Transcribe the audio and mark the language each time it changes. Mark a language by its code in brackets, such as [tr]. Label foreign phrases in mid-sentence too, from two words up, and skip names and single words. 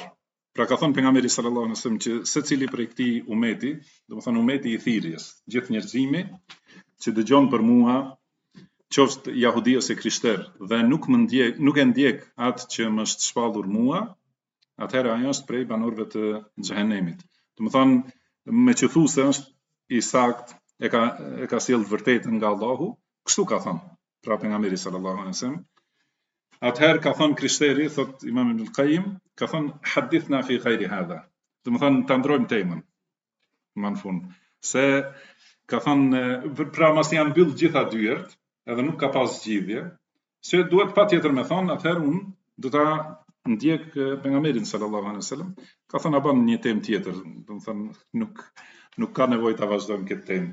[sq] Pra ka thonë pejgamberi [ar] صلى الله عليه وسلم [sq] që secili prej këtij umeti, do të thonë umeti i thirrjes, gjithë njerëzimi që dëgjon për mua, qoftë jahudi ose krishter, dhe nuk e ndjek atë që më është shpallur mua, atëherë ajo është prej banorëve të xhehenemit. Do të thonë me që thu se është i sakt, e ka sjell vërtetën nga Allahu, kështu ka thonë pra pejgamberi [ar] صلى الله عليه وسلم. [sq] Atëherë ka thonë krishteri, thot Imam Ibn Qayyim, ka thonë [ar] حدثنا في خير هذا. [sq] Do të thonë ta ndrojmë temën. Më në fund, se ka thonë pra mas janë mbyll gjitha dyert, edhe nuk ka pas zgjidhje, se duhet patjetër me thonë, atëherë unë do ta ndjek pejgamberin [ar] صلى الله عليه وسلم. [sq] Ka thonë a bën një temë tjetër, do të thonë nuk ka nevojë ta vazhdojmë këtë temë.